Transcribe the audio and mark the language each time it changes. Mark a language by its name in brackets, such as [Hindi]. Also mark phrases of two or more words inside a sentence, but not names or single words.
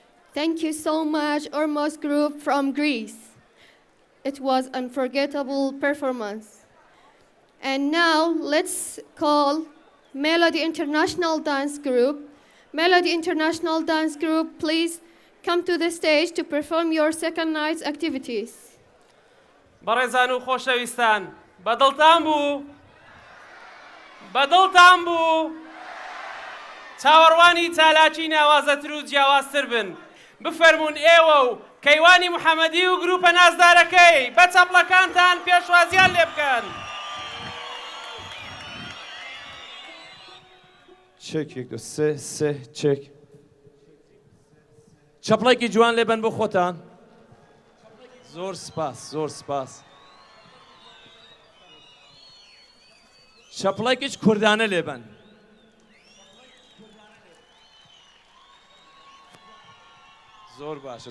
[English] Thank you so much, Ormos Group from Greece. It was unforgettable performance. And now let's call Melody International Dance Group. Melody International Dance Group, please come to the stage to perform your second night's activities. [Central Kurdish] بەڕێزان و خۆشەویستان بەدڵتان بوو چاوەڕوانی تالاکی ناوازەتر و جیاوازتر بن بفەرمونون ئێوە و کەیوانی محەممەدی و گروپە نازدارەکەی بە چەپڵەکانتان پێشوازیان لێ بکەن. چک [Persian] یک دو سه [Central Kurdish] چک چەپڵێکی جوان لێبن بۆ خۆتان. زۆر سپاس چەپڵێکیش کوردانە لێبن. زۆر باشە.